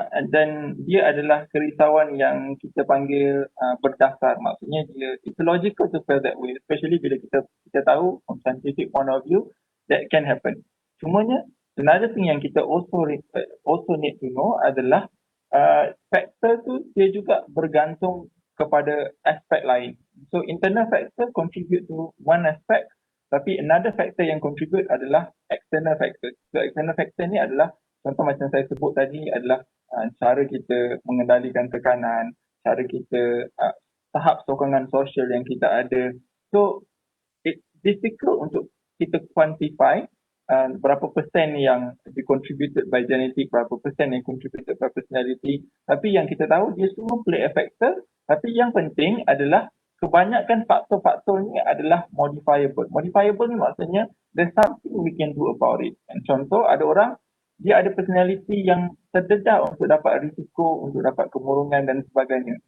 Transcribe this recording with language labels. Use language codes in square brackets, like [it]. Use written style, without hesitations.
[ms] Dan dia adalah kerisauan yang kita panggil berdasar. Maksudnya dia, [en] it's logical to feel that way, especially [ms] bila kita tahu [en] from scientific point of view that can happen. [ms] Cumanya [en] another thing [ms] yang kita [en] also need to know [ms] adalah faktor tu dia juga bergantung kepada aspek lain. [en] So internal factor contribute to one aspect, tapi another factor yang contribute adalah external factor. [ms] So external factor ni adalah contoh macam saya sebut tadi adalah cara kita mengendalikan tekanan, cara kita tahap sokongan sosial yang kita ada. [en] So it's difficult [ms] untuk kita [en] quantify [ms] berapa persen yang [en] contributed by genetic, berapa persen yang contributed by personality. [ms] Tapi yang kita tahu dia semua [en] play a factor. [ms] Tapi yang penting adalah kebanyakan faktor-faktor ni adalah modifiable. [en] Modifiable [ms] ni maksudnya [en] there's something we can do about it. [ms] And contoh ada orang dia ada personality yang terdedah untuk dapat risiko, untuk dapat kemurungan dan sebagainya.